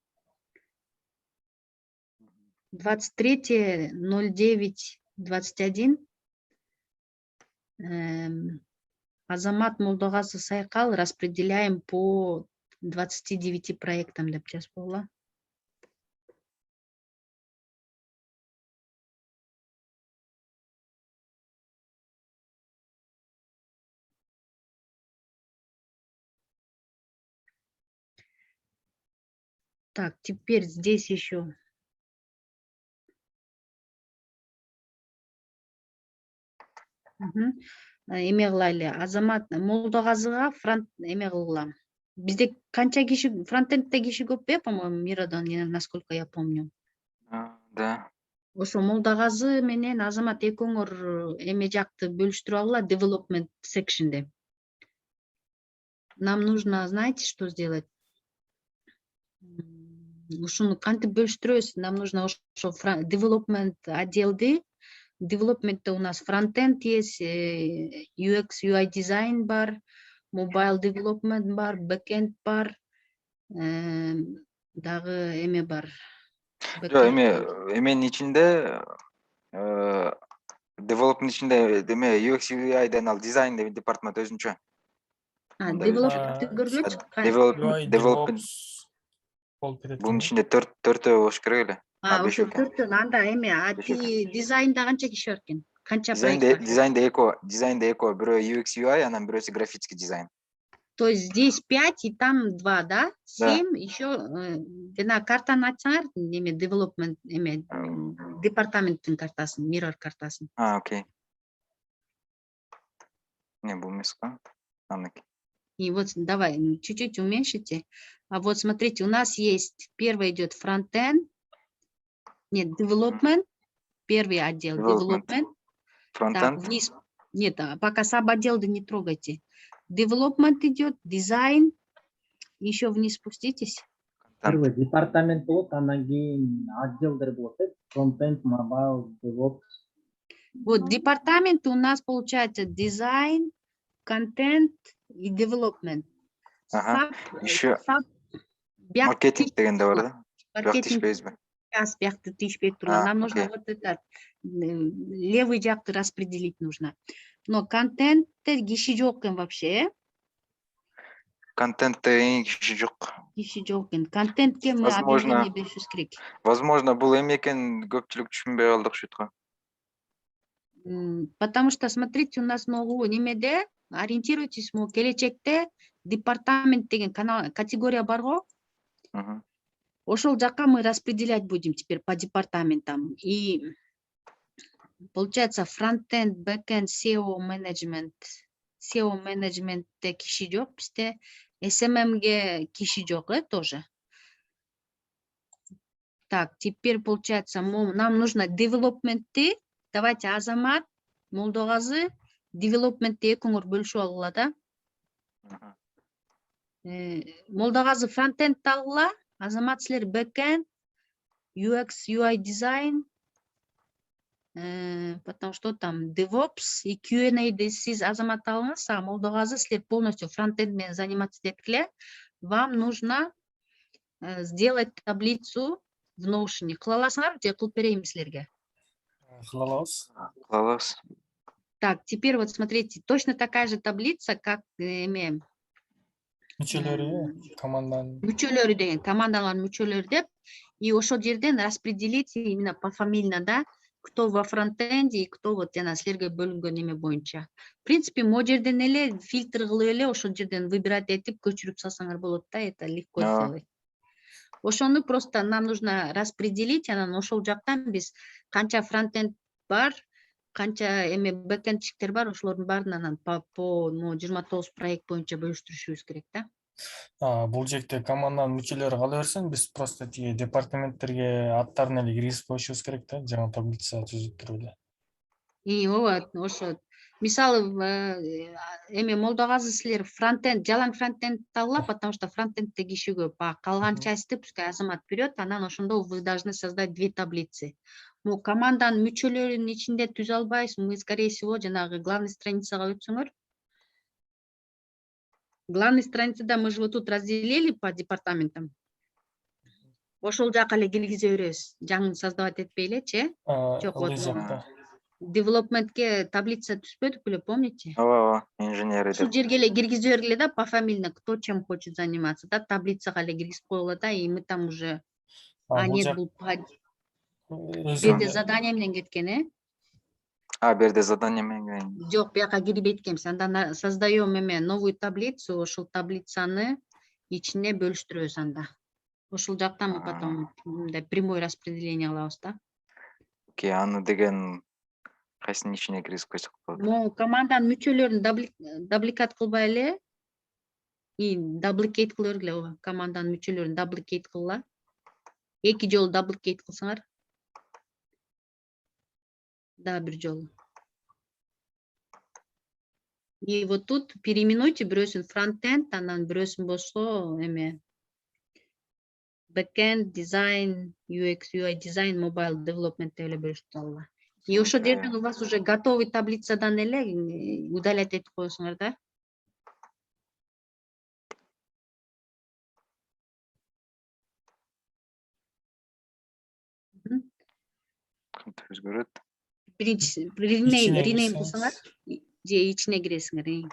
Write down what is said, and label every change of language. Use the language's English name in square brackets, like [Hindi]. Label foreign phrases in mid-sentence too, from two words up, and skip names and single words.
[Kyrgyz] 23:09:21 Азамат Молдогазы Сайкал [Russian] распределяем по 29 проектам [Kyrgyz] деп жазып койгула. [Russian] Так, теперь здесь еще. [Kyrgyz] Эме кылайлы. Азамат Молдогазыга эме кылгыла. Бизде канча киши, фронтендте киши көп бе, [Russian] по-моему, Мирадан, насколько я помню. Да. [Kyrgyz] Ошо Молдогазы менен Азамат экөөңөр эме жакты бөлүштүрүп алгыла, [English] development sectionде. [Russian] Нам нужно, знаете, что сделать? [Kyrgyz] Ушуну кантип бөлүштүрөбүз? [Russian] Нам нужно [Kyrgyz] ошо development отделди. Development'te [Russian] у нас фронтенд есть, [Kyrgyz] UX, UI дизайн бар, [English] mobile development [Kyrgyz] бар, backend бар, дагы эме бар. Жок, эменин ичинде development ичинде деме UX UI'дан ал дизайн деп департамент өзүнчө. Development'ти көргүлөчү. Development бунун ичинде төртөө болуш керек эле. Ошо төртөө анда эме API дизайнда канча киши бар экен? Канча проект бар? Дизайнда эко, бирөө UX UI, анан бирөөсү [Russian] графический дизайн. То есть здесь 5 и там 2, да? [Kyrgyz] 7, еще картаны ачсаңар, неме development, эме департаменттин картасын, mirror картасын. Окей. Не, бул эмес го. [Russian] И вот давай, чуть-чуть уменьшите. А вот смотрите, у нас есть, первый идет фронтенд, нет, development, первый отдел development. Так, вниз, нет, пока саб-отделы не трогайте. Development идет, дизайн, еще вниз спуститесь. [Kyrgyz] Первый департамент болот, анан кийин отделдер болот, фронтенд, мобайл, DevOps. [Russian] Вот департамент у нас получается дизайн, контент и development. [Kyrgyz] Еще маркетинг дегенде бар да? Маркетинг бияқты тийишпей турган. [Russian] Нам нужно вот это левый жакты распределить нужно. [Kyrgyz] Но контентте киши жок экен вообще. Контентте киши жок. Киши жок экен. Контентке мы объявление беришибиз керек. Возможно, бул эме экен көпчүлүк түшүнбөй калдык шутка. [Russian] Потому что, смотрите, у нас [Kyrgyz] могу немеде, ориентируйтесь, мы келечекте департамент деген категория бар го. Ошол жакка [Russian] мы распределять будем теперь по департаментам. И получается фронтенд, бэкенд, SEO менеджмент. [Kyrgyz] SEO менеджментте киши жок бизде. SMMге киши жок, тоже. [Russian] Так, теперь получается нам нужно девелопментти. [Kyrgyz] Давайте Азамат, Молдогазы, девелопментти экөөңөр бөлүшүп алгыла да. Молдогазы фронтенд алгыла, Азамат силер бэкенд, UX, UI дизайн, [Russian] потом что там, [Kyrgyz] DevOps и Q&A сиз Азамат алыңыз, а Молдогазы силер полностью фронтенд менен заниматься эткиле. [Russian] Вам нужно сделать таблицу в Notion. [Kyrgyz] Кыла аласыңарбы же кылып берейинби силерге? Кыла алабыз. Кылабыз. [Russian] Так, теперь вот смотрите, точно такая же таблица, как [Kyrgyz] Мүчөлөрү команданын. мүчөлөрү деген, командалардын мүчөлөрү деп, и ошол жерден [Russian] распределить именно пофамильно, да, кто во фронтенде и кто вот [Kyrgyz] жана силерге бөлүнгөн эме боюнча. [Russian] В принципе, [Kyrgyz] могу жерден эле фильтр кылып эле ошол жерден выбирать этип көчүрүп салсаңар болот да, [Russian] это легко сделать. Ошону просто нам нужно распределить, [Kyrgyz] анан ошол жактан биз канча фронтенд бар, канча эме бэкэндчиктер бар, ошолордун баарын анан [Russian] по 29 проект [Kyrgyz] боюнча бөлүштүрүшүбүз керек да. Бул жерде команданын мүчөлөрү кала берсин, биз просто тиги департаменттерге аттарын эле киргизип коюшубуз керек да, жаңы таблица түзүп туруп эле. И ооба, ошо. Мисалы, эме Молдогазы силер фронтенд, жалаң фронтенд алгыла, потому что фронтендте киши көп. [Russian] А [Kyrgyz] калган частьты [Russian] пускай Азамат берет, [Kyrgyz] анан ошондо [Russian] вы должны создать 2 таблицы. [Kyrgyz] Команданын мүчөлөрүнүн ичинде түзө албайбыз, [Russian] мы, скорее всего, [Kyrgyz] жанагы главный страницага өтсөңөр. [Russian] Главный страницада мы же вот тут разделили по департаментам. [Kyrgyz] Ошол жака эле киргизе беребиз. Жаңы создавать этпей элечи, Жок, вот девелопментке таблица түзбөдүк беле, помните? Ооба, инженер Ушул деп. жерге эле киргизе бергиле да, [Russian] пофамильно, кто чем хочет заниматься, [Kyrgyz] да, таблицага эле киргизип койгула да, [Russian] и мы там уже... А нет, [Kyrgyz] бул жерде задание менен кеткен, Берде задание менен. Жок, бияка кирбейт экенбиз. Анда создаем эме [Russian] новую таблицу, [Kyrgyz] ошол таблицаны ичине бөлүштүрөбүз анда. Ошол жактан [Russian] мы потом [Kyrgyz] мындай [Russian] прямой распределение [Kyrgyz] алабыз да. Окей, аны деген кайсынын ичине киргизип койсок болот? Команданын мүчөлөрүн дубликат кылбай эле, и дабликейт кыла бергиле, ооба. Команданын мүчөлөрүн дабликейт кылгыла. 2 жолу дабликейт кылсаңар. [Russian] Да, 1 жолу. И вот тут переименуйте [Kyrgyz] бирөөсүн фронтенд, анан бирөөсүн болсо эме [English] backend, design, UX, UI design, mobile development [Kyrgyz] деп эле бөлүштүрүп алгыла. И ошол жерден [Russian] у вас уже готовый [Kyrgyz] таблицадан эле удалять этип коесуңар да. Өзгөрөт. Биринчи rename кылсаңар, же ичине киресиңер.